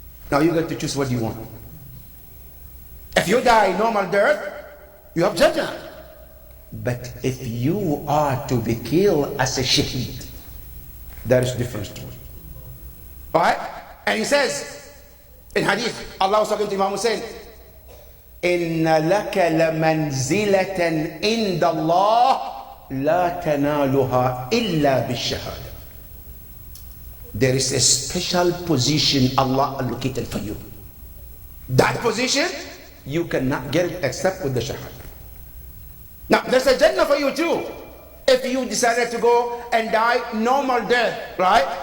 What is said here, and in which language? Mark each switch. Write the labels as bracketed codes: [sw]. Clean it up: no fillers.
[en] Now you get to choose what you want. If you die normal death, you have Jannah. But if you are to be killed as a shaheed, that is a different story. Alright? And he says in hadith, Allah was talking to Imam Hussein, [ar] إن لك لمنزلة عند الله لا تنالها إلا بالشهادة. [en] There is a special position Allah allocated for you. That position, you cannot get it except with the shahada. Now, there's a Jannah for you too. If you decided to go and die normal death, right?